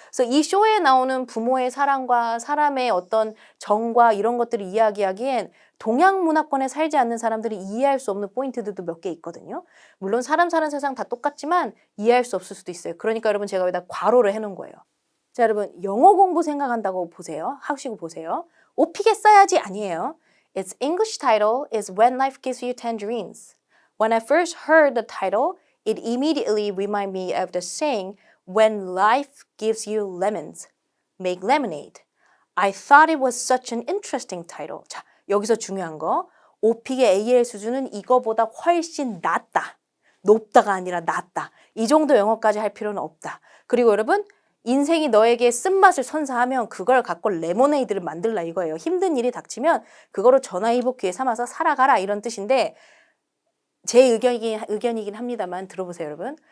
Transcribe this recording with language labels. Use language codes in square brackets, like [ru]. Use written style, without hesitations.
[ko] 그래서 이 쇼에 나오는 부모의 사랑과 사람의 어떤 정과 이런 것들을 이야기하기엔 동양 문화권에 살지 않는 사람들이 이해할 수 없는 포인트들도 몇 개 있거든요. 물론 사람 사는 세상 다 똑같지만 이해할 수 없을 수도 있어요. 그러니까 여러분 제가 여기다 괄호를 해놓은 거예요. 자, 여러분 영어 공부 생각한다고 보세요. 하시고 보세요. 오픽에 써야지 아니에요. [en] Its English title is When Life Gives You Tangerines. When I first heard the title, it immediately reminded me of the saying, When life gives you lemons, make lemonade. I thought it was such an interesting title. [ko] 자, 여기서 중요한 거. 오픽의 AL 수준은 이거보다 훨씬 낮다. 높다가 아니라 낮다. 이 정도 영어까지 할 필요는 없다. 그리고 여러분, 인생이 너에게 쓴맛을 선사하면 그걸 갖고 레모네이드를 만들라 이거예요. 힘든 일이 닥치면 그거로 전화위복 기회 삼아서 살아가라 이런 뜻인데 제 의견이긴 합니다만 들어보세요 여러분.